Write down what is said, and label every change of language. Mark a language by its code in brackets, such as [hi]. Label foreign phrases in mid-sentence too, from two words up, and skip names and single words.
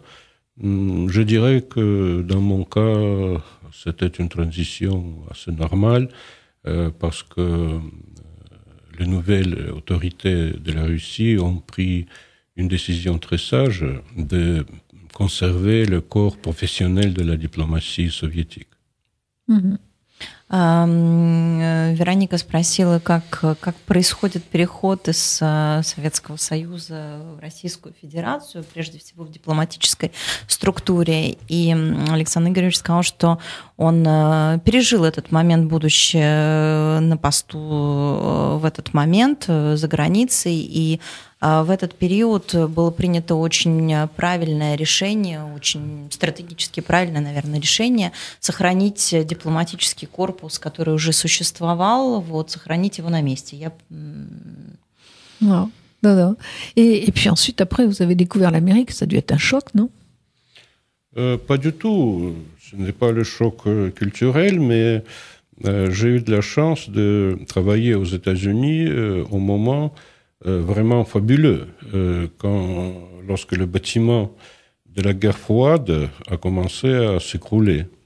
[fr] Je dirais que dans mon cas, c'était une transition assez normale, parce que les nouvelles autorités de la Russie ont pris une décision très sage de conserver le corps professionnel de la diplomatie soviétique. [ru] Вероника спросила, как происходит переход из Советского Союза в Российскую Федерацию, прежде всего в дипломатической структуре. И Александр Игоревич сказал, что он пережил этот момент, будучи на посту в этот момент за границей, и в этот период было принято очень правильное решение, очень стратегически правильное, наверное, решение сохранить дипломатический корпус, который уже существовал, вот, сохранить его на месте. [fr] Non. Et puis ensuite, après, vous avez découvert l'Amérique, ça a dû être un choc, non? Pas du tout. Ce n'est pas le choc culturel, mais j'ai eu de la chance de travailler aux États-Unis au moment vraiment fabuleux, lorsque le bâtiment de la guerre froide a commencé à s'écrouler.